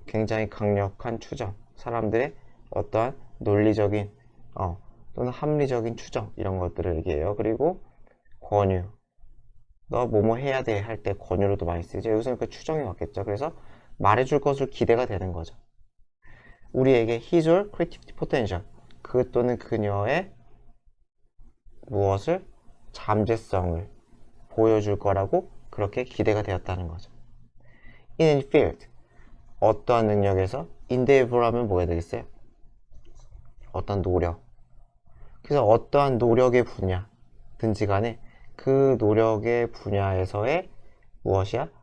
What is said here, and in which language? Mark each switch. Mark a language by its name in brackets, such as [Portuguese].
[Korean] 굉장히 강력한 추정. 사람들의 어떠한 논리적인 또는 합리적인 추정 이런 것들을 얘기해요. 그리고 권유. 너 뭐뭐 해야 돼 할 때 권유로도 많이 쓰죠. 여기서는 그 추정이 왔겠죠. 그래서 말해줄 것을 기대가 되는 거죠. 우리에게 [English] his or creativity potential. [Korean] 그 또는 그녀의 무엇을? 잠재성을 보여줄 거라고 그렇게 기대가 되었다는 거죠. [English] In any field. [Korean] 어떠한 능력에서 endeavor하면 뭐가 되겠어요? 어떤 노력. 그래서 어떠한 노력의 분야든지 간에 그 노력의 분야에서의 무엇이야?